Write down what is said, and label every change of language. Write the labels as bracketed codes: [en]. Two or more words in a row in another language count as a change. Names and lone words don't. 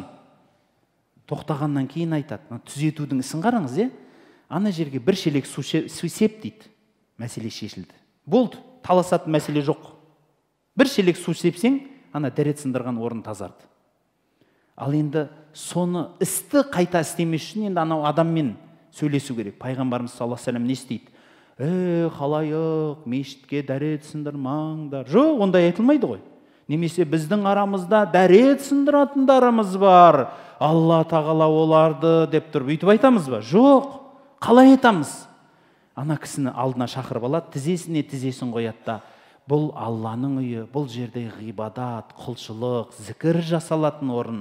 [kk] Тоқтағаннан кейін айтады, түзетудің ісін қараңыз, ана жерге бір шелек су сеп дейді, мәселе шешілді. Болды, таласатын мәселе жоқ. Бір шелек су сепсең, ана дәрет сындырған орын тазарды. Ал енді соны істі қайта істемес үшін енді анау адаммен сөйлесу керек. Пайғамбарымыз [ar] صلى الله عليه وسلم [kk] не істейді? Халайық, мешітке дәрет сындырмаңдар. Жоқ, ондай айтылмайды ғой. Немесе біздің арамызда дәрет сындыратындарымыз бар. Алла тағала оларды деп тұрып үйтіп айтамыз ба? Жоқ. Қалай айтамыз? Ана кісіні алдына шақырып алады, тізесіне тізесін қояды да, бұл Алланың үйі, бұл жерде ғибадат, құлшылық, зікір жасалатын орын.